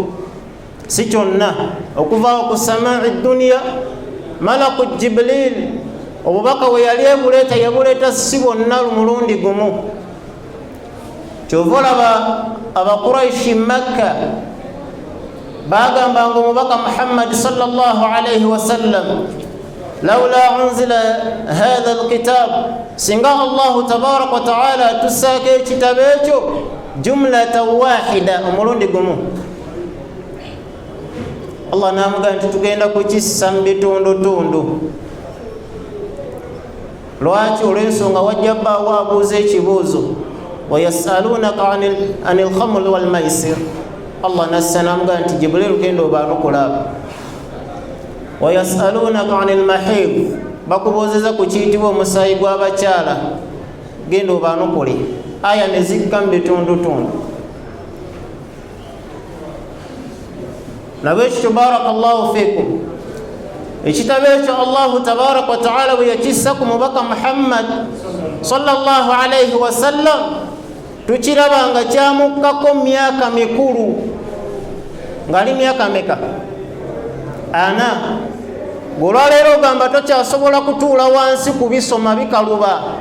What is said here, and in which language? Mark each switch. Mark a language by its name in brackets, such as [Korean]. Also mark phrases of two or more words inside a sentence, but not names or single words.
[Ganda] si kyonna okuvaawo ku [Arabic] السماء الدنيا [Ganda] malaku Jibril obubaka we yali ebuleeta yabuleeta si bwonna mulundi gumu kyova olaba Abakuraishi Makka bagambanga omubaka Muhammad [Arabic] صلى الله عليه وسلم لولا أنزل هذا الكتاب [Ganda] singa [Arabic] الله تبارك وتعالى [Ganda] tussaako ekitabo ekyo [Arabic] جملة واحدة [Ganda] omulundi gumu Allah n'amugamba nti tugenda kukissa mu bitundutundu lwaki olw'ensonga wajja bbaawo abuuza ekibuuzo [Arabic] ويسألونك عن الخمر والميسر [Ganda] Allah nassa n'amugamba nti Jibril genda obaanukula [Arabic] ويسألونك عن المحيض [Ganda] bakubuuzeza ku kiyitibwa omusaayi gw'abakyala genda obaanukule aya ne zikka mu bitundutundu nabwekityo [Arabic] بارك الله فيكم [Ganda] ekitabo ekyo [Arabic] الله تبارك وتعالى [Ganda] bwe yakissa ku mubaka Muhammad [Arabic] صلى الله عليه وسلم [Ganda] tukiraba nga kyamukkako myaka mikulu ngali myaka meka ana golwaleero ogamba tokyasobola kutuula wansi kubisoma bikaluba